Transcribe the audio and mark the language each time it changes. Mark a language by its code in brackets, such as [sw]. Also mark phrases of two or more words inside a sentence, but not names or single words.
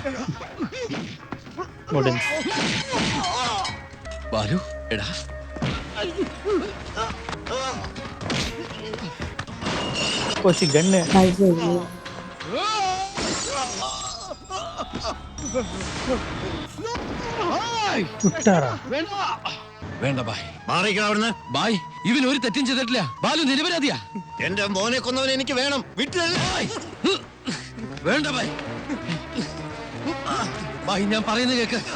[ml] ബാലു, എടാ [ta] போச்சு கன்னு. ஐயோ. [ml] വിട്ടാറാ. വേണ്ട ബായ്. മാറിക്കണം അവിടുന്ന്. ബായ്, ഇവൻ ഒരു തെറ്റും ചെയ്തിട്ടില്ല. ബാലു നിരപരാധിയാ. എന്റെ മോനെ കൊന്നവനെ എനിക്ക് വേണം. വിട്ടു. വേണ്ട ബായ്. ബായ്, ഞാൻ പറയുന്നത് കേക്ക്.